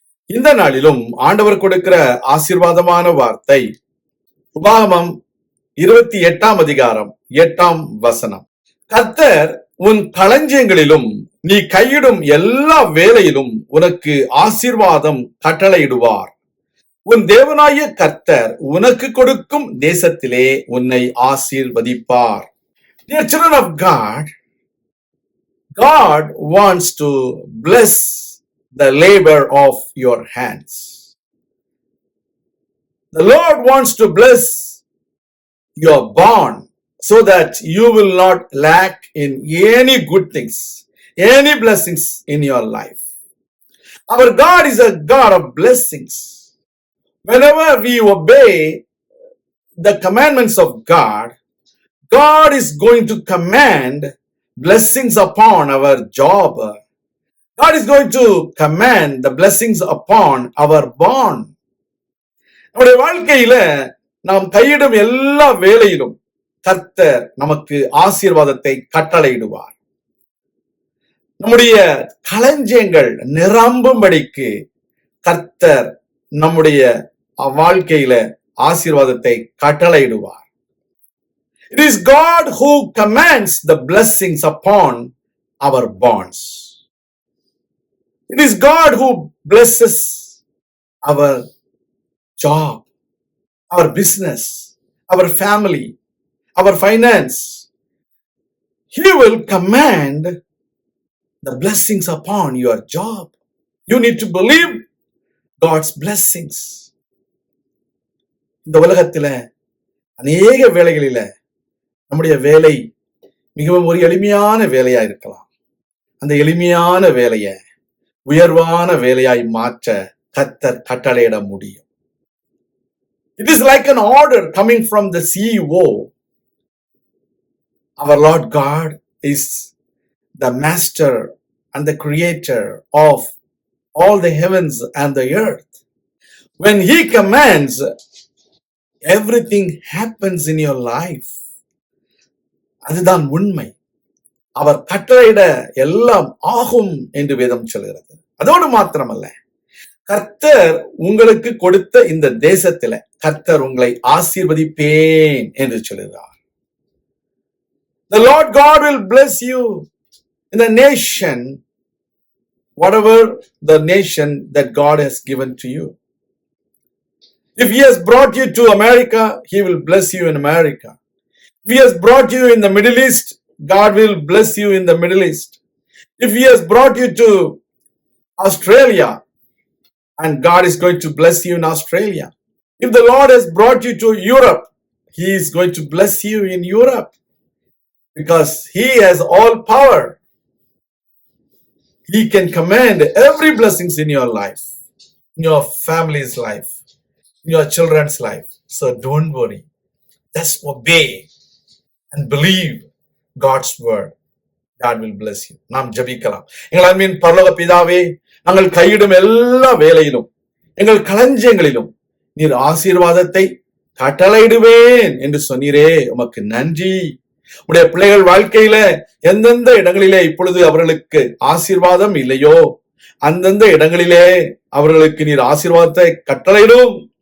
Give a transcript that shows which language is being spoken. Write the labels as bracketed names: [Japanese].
[Tamil] இந்த நாளிலும் ஆண்டவர் கொடுக்கிற ஆசீர்வாதமான வார்த்தை உபாகமம் 28 அதிகாரம் 8 கர்த்தர் உன் களஞ்சியங்களிலும் நீ கையிடும் எல்லா வேலையிலும் உனக்கு ஆசீர்வாதம் கட்டளையிடுவார். உன் தேவனாகிய கர்த்தர் உனக்கு கொடுக்கும் தேசத்திலே உன்னை ஆசீர்வதிப்பார். [English] Dear children of God, God wants to bless the labor of your hands. The Lord wants to bless your barn so that you will not lack in any good things, any blessings in your life. Our God is a God of blessings. Whenever we obey the commandments of God, God is going to command blessings upon our job. God is going to command the blessings upon our barn. [Tamil] நம்முடைய வாழ்க்கையில நாம் கையிடும் எல்லா வேலையிலும் கர்த்தர் நமக்கு ஆசீர்வாதத்தை கட்டளையிடுவார். நம்முடைய களஞ்சியங்கள் நிரம்பும்படிக்கு கர்த்தர் நம்முடைய வாழ்க்கையில ஆசீர்வாதத்தை கட்டளையிடுவார். [English] It is God who commands the blessings upon our barns. It is God who blesses our job, our business, our family, our finance. He will command the blessings upon your job. You need to believe God's blessings. [Tamil] இந்த உலகத்துல அநேக வேலைகளில நம்முடைய வேலை மிகவும் ஒரு எளிமையான வேலையா இருக்கலாம். அந்த எளிமையான வேலையை உயர்வான வேலையாய் மாற்ற கர்த்தர் கட்டளையிட முடியும். [English] It is like an order coming from the CEO. Our Lord God is the master and the creator of all the heavens and the earth. When He commands, everything happens in your life. [Tamil] அதுதான் உண்மை. அவர் கட்டளையிட எல்லாம் ஆகும் என்று வேதம் சொல்கிறது. அதோடு மாத்திரமல்ல, கர்த்தர் உங்களுக்கு கொடுத்த இந்த தேசத்தில கர்த்தர் உங்களை ஆசீர்வதிப்பேன் என்று சொல்கிறார். [English] The Lord God will bless you in the nation, whatever the nation that God has given to you. If He has brought you to America, He will bless you in America. If He has brought you in the Middle East, God will bless you in the Middle East. If He has brought you to Australia, and God is going to bless you in Australia. If the Lord has brought you to Europe, He is going to bless you in Europe because He has all power. He can command every blessings in your life, in your family's life, in your children's life. So don't worry. Just obey and believe God's word. God will bless you. [Tamil] நாம் ஜெபிக்கலாம். எங்கள் அன்பின் பரலோக பிதாவே, நாங்கள் கையிடும் எல்லா வேலையிலும் எங்கள் களஞ்சியங்களிலும் நீர் ஆசீர்வாதத்தை கட்டளையிடுவேன் என்று சொன்னீரே, உமக்கு நன்றி. உடைய பிள்ளைகள் வாழ்க்கையில எந்தெந்த இடங்களிலே இப்பொழுது அவர்களுக்கு ஆசீர்வாதம் இல்லையோ அந்தந்த இடங்களிலே அவர்களுக்கு நீர் ஆசீர்வாதத்தை கட்டளையிடும்.